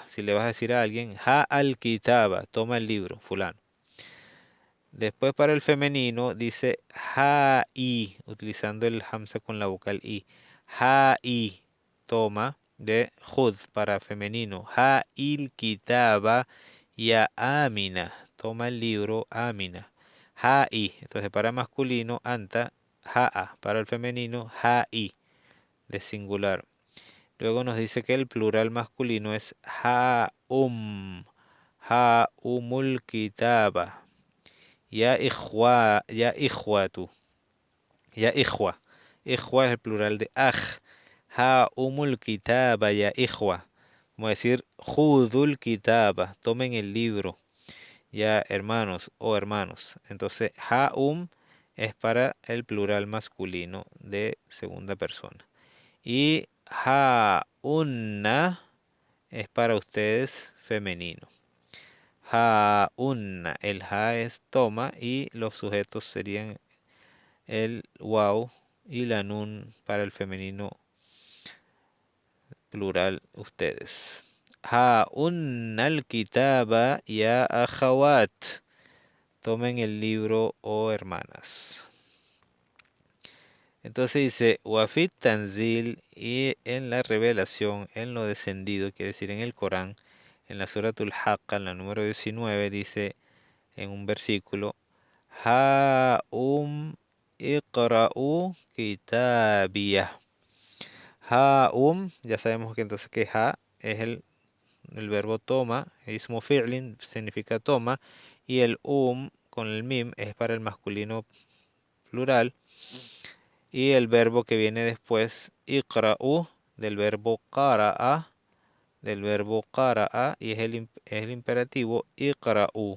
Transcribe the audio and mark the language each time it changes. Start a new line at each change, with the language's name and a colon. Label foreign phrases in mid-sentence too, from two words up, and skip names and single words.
Spanish: Si le vas a decir a alguien,
Arabic: هاءَ الكتابَ,
Spanish: toma el libro, fulano. Después para el femenino dice ha i, utilizando el hamza con la vocal i. Ha i, toma de jud para femenino.
Arabic: هاءِ الكتابَ يا أمينة,
Spanish: toma el libro amina. Ha i, entonces para masculino
Arabic: أنتَ هاءَ,
Spanish: para el femenino ha i, de singular. Luego nos dice que el plural masculino es
Arabic: هاؤمُ الكتابَ. يا إخوةُ، يا إخوة.
Spanish: Ikhwa es el plural de aj.
Arabic: هاؤمُ الكتابَ يا إخوة.
Spanish: Como decir,
Arabic: خذوا الكتابَ,
Spanish: tomen el libro, ya hermanos o hermanos. Entonces, ha es para el plural masculino de segunda persona. Y ha unna es para ustedes femenino. Ha unna, el ha es toma y los sujetos serían el wow y la nun para el femenino plural ustedes.
Arabic: هاؤنّ الكتابَ يا أخوات.
Spanish: Tomen el libro, oh hermanas. Entonces dice,
Arabic: وفي التنزيل,
Spanish: y en la revelación, en lo descendido, quiere decir en el Corán, en la Suratul Haqqa, en la número 19, dice en un versículo,
Arabic: ها اقرؤوا كتابيه.
Spanish: Ha ya sabemos que entonces que ha es el verbo toma,
Arabic: اسمُ فعلٍ
Spanish: significa toma, y el con el mim es para el masculino plural. Y el verbo que viene después, iqra'u, del verbo qara'a, y es el imperativo, iqra'u.